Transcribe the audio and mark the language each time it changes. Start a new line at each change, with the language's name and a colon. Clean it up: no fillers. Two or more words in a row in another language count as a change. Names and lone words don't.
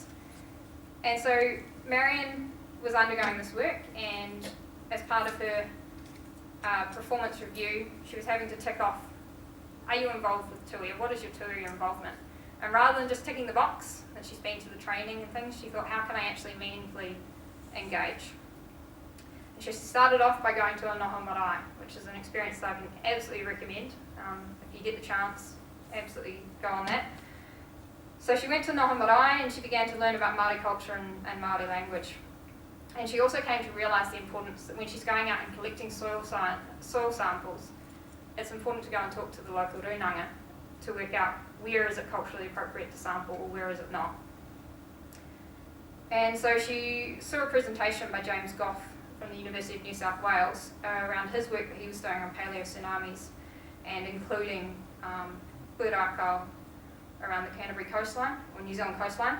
English: And so Marion was undergoing this work, and as part of her performance review, she was having to tick off, are you involved with TUI, or what is your TUI involvement? And rather than just ticking the box that she's been to the training and things, she thought, how can I actually meaningfully engage? And she started off by going to a
Māori: noho marae,
English: which is an experience that I can absolutely recommend. If you get the chance, absolutely go on that. So she went to
Māori: noho marae
English: and she began to learn about Māori culture and Māori language. And she also came to realise the importance that when she's going out and collecting soil samples, it's important to go and talk to the local rūnanga to work out where is it culturally appropriate to sample or where is it not. And so she saw a presentation by James Goff from the University of New South Wales around his work that he was doing on paleo-tsunamis and including pūrākau around the Canterbury coastline, or New Zealand coastline.